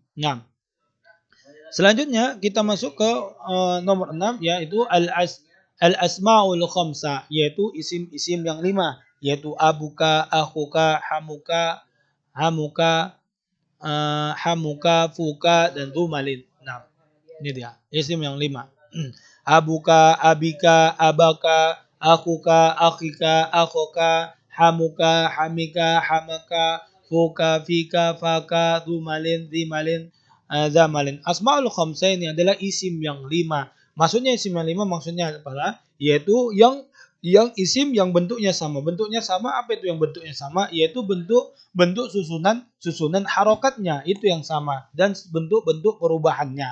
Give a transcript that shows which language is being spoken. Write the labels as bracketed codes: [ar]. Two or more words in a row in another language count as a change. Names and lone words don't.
[id] Nah, selanjutnya kita masuk ke nomor 6, yaitu [ar] الأسماء الخمسة, [id] yaitu isim-isim yang 5, yaitu [ar] أبوك أخوك حموك فوك [id] dan dumalin. Nah, ini dia isim yang 5. [ar] أبوك أبيك أباك أخوك أخيك أخاك حموك حميك حماك فوك فيك فاك ذو مال ذي مال ذا مال. الأسماء الخمسة [id] ini adalah isim yang 5. Maksudnya isim yang 5 maksudnya adalah yaitu yang isim yang bentuknya sama. Bentuknya sama, apa itu yang bentuknya sama? Yaitu bentuk susunan harokatnya itu yang sama dan bentuk perubahannya.